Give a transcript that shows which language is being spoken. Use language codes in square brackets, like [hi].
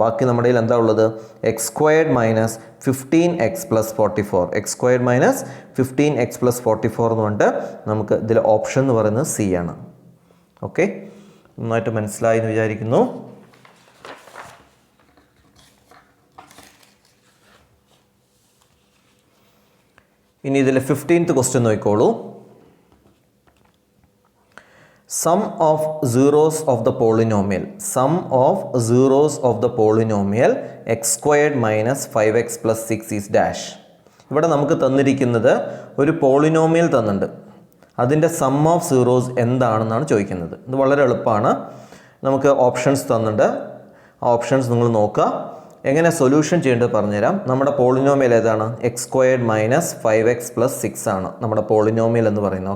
[ml] ബാക്കി നമ്മുടെ കയ്യിൽ എന്താ ഉള്ളത്? X squared minus 15x plus 44, X squared minus 15x plus 44 എന്ന് പറഞ്ഞിട്ട് നമുക്ക് ഇതിൽ ഓപ്ഷൻ എന്ന് പറയുന്നത് സി ആണ്. ഓക്കെ, നന്നായിട്ട് മനസ്സിലായി എന്ന് വിചാരിക്കുന്നു. ഇനി ഇതിൽ 15th ക്വസ്റ്റ്യൻ നോക്കിക്കോളൂ. [en] Sum of zeros of the polynomial, sum of zeros of the polynomial x squared minus 5x plus 6 is dash. [ml] ഇവിടെ നമുക്ക് തന്നിരിക്കുന്നത് ഒരു പോളിനോമിയൽ തന്നിട്ടുണ്ട്, അതിൻ്റെ സം ഓഫ് സീറോസ് എന്താണെന്നാണ് ചോദിക്കുന്നത്. ഇത് വളരെ എളുപ്പമാണ്. നമുക്ക് ഓപ്ഷൻസ് തന്നിട്ടുണ്ട്, ആ ഓപ്ഷൻസ് നിങ്ങൾ നോക്കുക. എങ്ങനെ സൊല്യൂഷൻ ചെയ്യേണ്ടത് പറഞ്ഞുതരാം. നമ്മുടെ പോളിനോമിയൽ ഏതാണ്? X squared minus 5x plus 6 ആണ് നമ്മുടെ പോളിനോമിയൽ എന്ന് പറയുന്നത്.